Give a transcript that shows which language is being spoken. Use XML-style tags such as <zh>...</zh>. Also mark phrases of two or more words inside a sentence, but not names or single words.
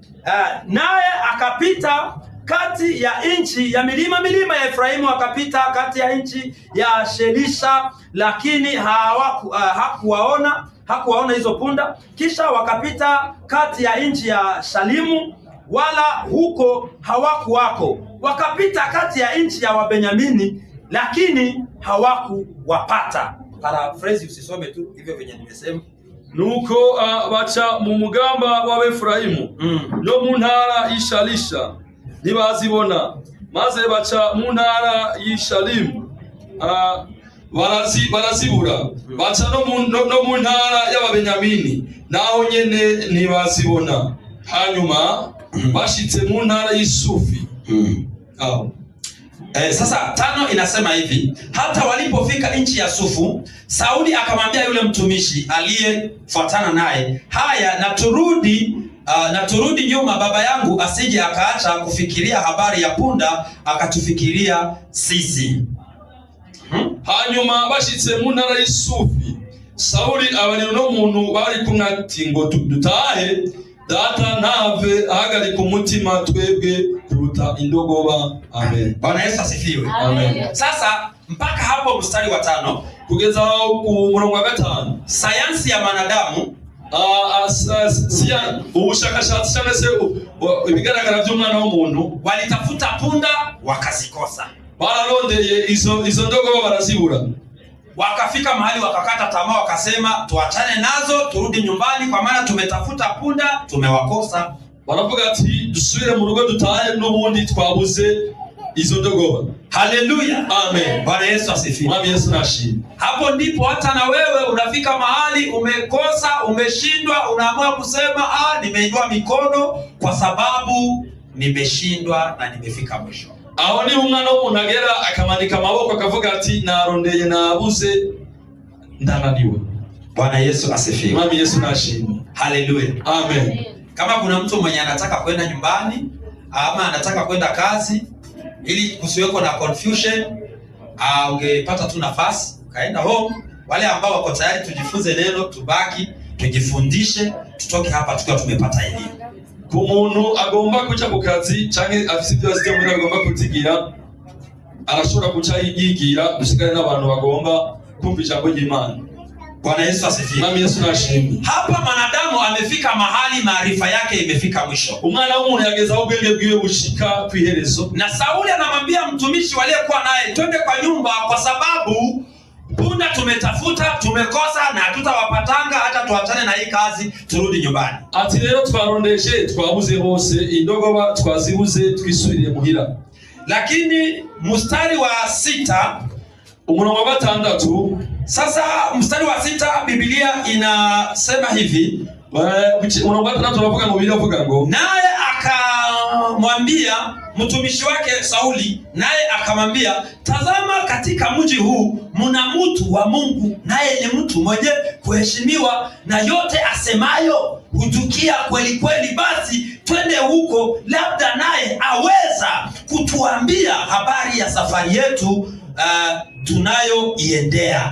<sw>Naye akapita kati ya nchi ya milima ya Efraimu, akapita kati ya nchi ya Shelisha, lakini hakuwaona hizo punda. Kisha wakapita kati ya nchi ya Shalimu, wala huko hawakuwako. Wakapita kati ya nchi ya Wabenyamini, lakini hawakuwapata. Paraphrase, usisome tu hivyo venye nimesema.</sw> <rn>Nuko baca mu mugamba wa Efraimu no mu ntara y'Ishalisha ntibazibona, maze baca mu ntara y'Ishalimu barazibura, baca no mu ntara y'Ababenyamini naho nyene ntibazibona. Hanyuma bashitse mu ntara y'Isufi.</rn> <sw>Sasa 5 inasema hivi, hata walipofika nchi ya Sufu, Sauli akamwambia yule mtumishi aliyefuatana naye, haya na turudi nyuma, baba yangu asije akaacha kufikiria habari ya punda akatufikiria sisi.</sw> <rn>Hanyuma bashitse mu ntara y'Isufi, Sauli abarira no muntu bari kumwe ati ngo dutahe, data ntave ahagarika umutima twebwe kuruta indogoba.</rn> <sw>Amen. Bwana Yesu asifiwe. Amen. Sasa mpaka hapo mstari wa 5</sw> <rn>kugeza ku murongo wa 5,</rn> <sw>sayansi ya wanadamu</sw> <rn>ubushakashatsi cyangwa se ibigaragara by'umwana w'umuntu</rn> <sw>walitafuta punda wakazikosa.</sw> <rn>Bararondeye izo ndogoba barazibura.</rn> <sw>Wakafika mahali wakakata tamaa, wakasema tuachane nazo turudi nyumbani, kwa maana tumetafuta punda tumewakosa.</sw> <rn>Baravuga ati dusubire mu rugo dutahe n'ubundi twabuze izo ndogoba.</rn> <sw>Haleluya. Amen. Bwana Yesu asifiwe.</sw> <rn>Mwami Yesu nashimwe.</rn> <sw>Hapo ndipo hata na wewe unafika mahali umekosa, umeshindwa, unaamua kusema nimeinua mikono kwa sababu nimeshindwa na nimefika mwisho.</sw> <rn>Aho ni umwana w'umuntu agera akamanika amaboko akavuga ati narondeye nabuze ndananiwe.</rn> <sw>Bwana Yesu asifiwe.</sw> <rn>Mwami Yesu nashimwe.</rn> <sw>Haleluya. Amen. Kama kuna mtu mwenye anataka kwenda nyumbani ama anataka kwenda kazi, ili kusiweko na confusion, ungepata tu nafasi kaenda home. Wale ambao wako tayari tujifunze neno, tubaki tujifundishe, tutoke hapa tukiwa tumepata elimu.</sw> <rn>Ku muntu agomba kuja ku kazi canke afite ibyo azite muri agomba kuzigira, arashobora kuca yigira gusigara n'abantu bagomba kumva ijambo ry'Imana.</rn> <sw>Bwana Yesu asifiwe.</sw> <rn>Nami Yesu nashimye.</rn> <sw>Hapa mwanadamu amefika mahali maarifa yake imefika mwisho.</sw> <rn>Umwana w'umuntu yageza aho ubwenge bwiwe bushika kwiherezo.</rn> <sw>Na Sauli anamwambia mtumishi waliyekuwa naye, twende kwa nyumba kwa sababu punda tumetafuta tumekosa na hatutawapatanga hata tuachane na hii kazi turudi nyumbani.</sw> <rn>Ati rero twarondeje twabuze hose indogoba twazibuze twisubirire muhira.</rn> <sw>Lakini mstari wa 6</sw> <rn>umurongo wa 6</rn> <sw>sasa mstari wa 6 Biblia inasema hivi,</sw> <rn>umurongo wa 6 tunavuga ngo biravuga ngo</rn> <sw>naye akamwambia mtumishi wake Sauli, naye akamwambia, tazama katika mji huu mna mtu wa Mungu, naye ni mtu mwenye kuheshimiwa na yote asemayo hutukia kweli kweli, basi twende huko, labda naye aweza kutuambia habari ya safari yetu tunayoiendea.</sw>